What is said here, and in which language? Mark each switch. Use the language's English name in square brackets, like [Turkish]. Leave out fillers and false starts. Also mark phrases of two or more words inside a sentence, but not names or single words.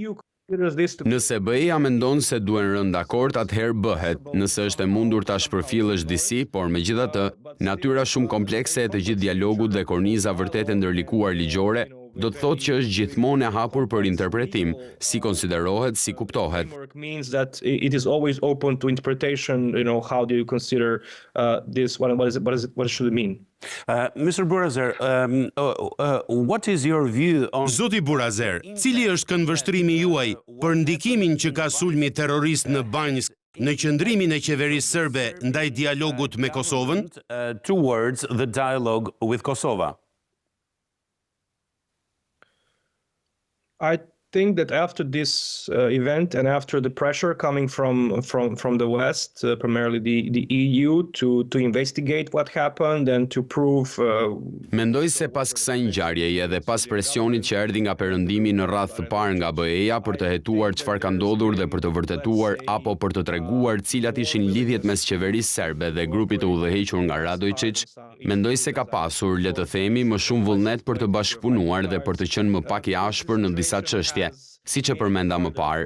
[Albanian] Nëse BE-ja mendon se duhen rënë dakord, atëherë bëhet, nëse është e mundur ta shpërfillësh disi, por megjithatë, natyra shumë komplekse e të gjithë dialogut dhe korniza vërtet e ndërlikuar ligjore do të thotë që është gjithmonë e hapur për interpretim, si konsiderohet, si kuptohet. [English] Framework means that it is always open to interpretation. How do you consider this? What should it mean? Mr. Burazer, what is your view on... [Albanian] Zoti Burazer, cili është këndvështrimi juaj për ndikimin që ka sulmi terrorist në Banjsk në qëndrimin e qeverisë serbe ndaj dialogut me Kosovën? [English] Towards the dialogue with Kosovo? I think that after this event and after the pressure coming from the West, primarily the EU, to investigate what happened and to prove. [Albanian] Mendoj se pas kësaj ngjarjeje dhe pas presionit që erdhi nga perëndimi në radhë të parë nga BE-ja për të hetuar çfarë ka ndodhur dhe për të vërtetuar apo për të treguar cilat ishin lidhjet mes qeverisë serbe dhe grupit të udhëhequr nga Vuçiç, mendoj se ka pasur, le të themi, më shumë vullnet për të bashkëpunuar dhe për të qenë më pak i ashpër në disa çështje, siç e përmenda më parë.